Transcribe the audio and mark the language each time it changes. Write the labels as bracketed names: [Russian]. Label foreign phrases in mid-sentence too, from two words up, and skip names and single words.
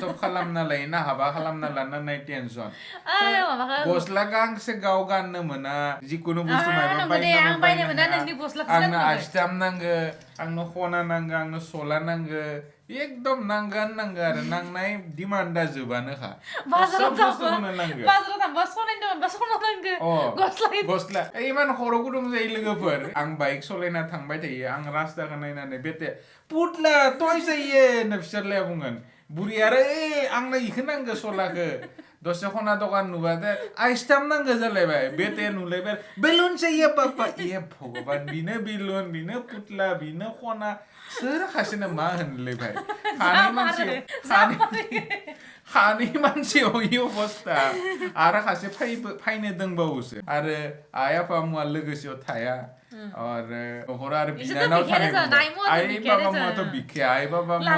[Bodo] खालामना लायोना हाबा खालामना लानानै टेनसन गस्ला गांसे गाव गाननो मोना जिकुनु बुस्थु मायबा बायनो मोना आंनो आस्थाम नांगो आंनो खना नांगो आंनो सला नांगो एकदम नांगोन आरो नांनाय डिमान्डा जोबानोखा बाजाराव थांबा सनायनो मोनबा सना नांगो गस्ला इमान खर' गुदुं जायो लोगोफोर आं बाइक सलायना थांबाय थायो आं रास्ताखौ नायनानै बेटे पुतला तय जायो होनना बिसोरलाया बुंगोन बुरि आरो आंनो इखौ नांगो सलाखो दसे खना दखान नुबाथाय आइसथाम नांगो जालायबाय बेटे नुलायबाय [Hindi] बेलुन चाहिए पापा ए भगवान [Bodo] बिनो बेलुन बिनो पुतला बिनो खना सोर खासेनो मा होनलायबाय खानि मानसियाव इ अबस्था आरो खासे फायनो दंबावोसो आरो आइ आफा मुवा लोगोसेयाव थाया आरो न'खर आरो बिनानाव थानाय आइ बाबा मुवाथ' बिखाया आइ बाबा